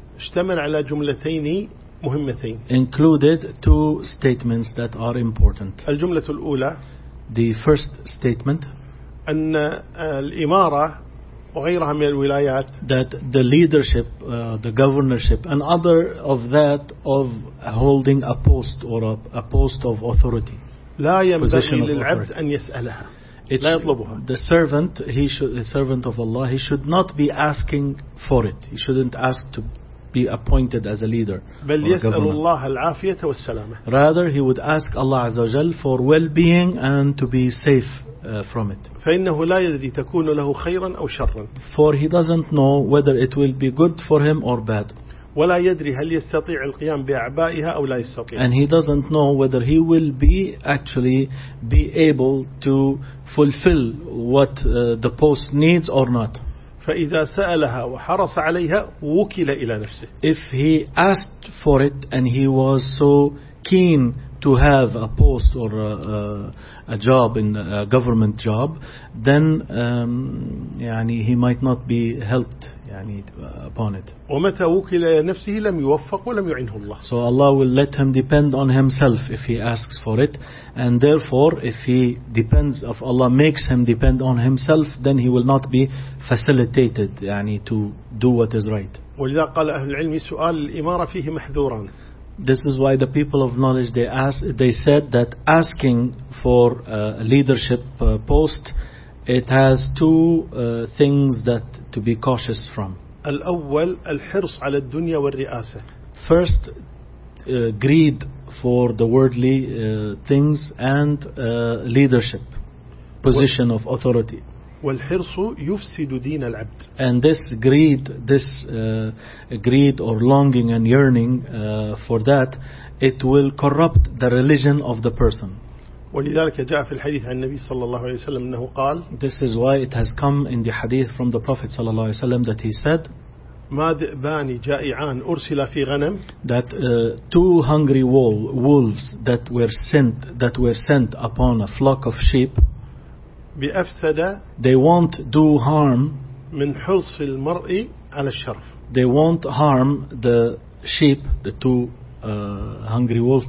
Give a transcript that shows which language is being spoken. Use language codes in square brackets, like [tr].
[ar] اشتمل على جملتين مهمتين. [en] Included two statements that are important. [ar] الجملة الأولى. [en] The first statement. [ar] أن الإمارة وغيرها من الولايات. [en] That the leadership, the governorship, and other of that of holding a post or a post of authority. [ar] لا ينبغي للعبد أن يسألها. لا يطلبها. [en] The servant, he should, the servant of Allah, he should not be asking for it. He shouldn't ask to be appointed as a leader. [ar] بل يسأل الله العافية والسلامة. [en] Rather, he would ask Allah [ar] عز وجل [en] for well-being and to be safe. From it. [ar] فإنه لا يدري تكون له خيرا أو شرا. [en] For he doesn't know whether it will be good for him or bad. [ar] ولا يدري هل يستطيع القيام بأعبائها أو لا يستطيع. [en] And he doesn't know whether he will be actually be able to fulfill what the post needs or not. [ar] فإذا سألها وحرص عليها وكل إلى نفسه. [en] If he asked for it and he was so keen to have a post or a job in a government job, then [ar] يعني [en] he might not be helped يعني upon it. [ar] ومتى وكل نفسه لم يوفق ولم يعينه الله. [en] So Allah will let him depend on himself if he asks for it, and therefore if he depends, if Allah makes him depend on himself, then he will not be facilitated [ar] يعني [en] to do what is right. [ar] ولذا قال أهل العلم سؤال الإمارة فيه محذوراً. [en] This is why the people of knowledge they said that asking for a leadership post, it has two things that to be cautious from. [ar] الأول الحرص على الدنيا والرئاسة. [en] First, greed for the worldly things and leadership, position of authority. [ar] والحرص يفسد دين العبد. [en] And this greed, this greed or longing and yearning for that, it will corrupt the religion of the person. [ar] ولذلك جاء في الحديث عن النبي صلى الله عليه وسلم أنه قال. [en] This is why it has come in the hadith from the Prophet [ar] صلى الله عليه وسلم [en] that he said. [ar] ما ذئبان جائعان أرسل في غنم. [en] That two hungry wolves that were sent upon a flock of sheep. [ar] بأفسد. [en] They won't do harm. [ar] من حرص المرء على الشرف. [en] They won't harm the sheep, the two hungry wolves.